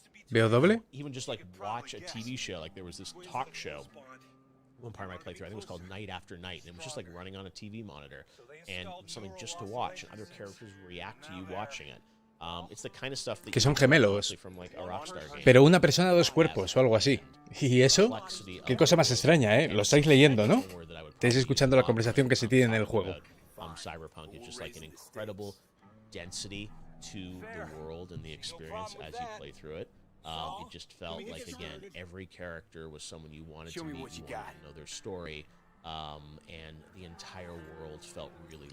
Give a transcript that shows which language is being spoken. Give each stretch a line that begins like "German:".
Spanish: ¿Veo doble?
English: even just like watch a TV show. Like there was this talk show, one part of my playthrough, I think it was called Night After Night, and it was just like running on a TV monitor and something just to watch, and other characters react to you watching it. It's the kind of stuff that
Spanish: que son gemelos,
English: from like a Rockstar game.
Spanish: Pero una persona 2 cuerpos o algo así. ¿Y eso? Qué cosa más extraña, ¿eh? Lo estáis leyendo, ¿no? Estáis escuchando la conversación que se tiene en el juego.
English: Cyberpunk is just like an incredible density to the world and the experience as you play through it. It just felt like, again, every character was someone you wanted to meet, you wanted to know their story. And the entire world felt really,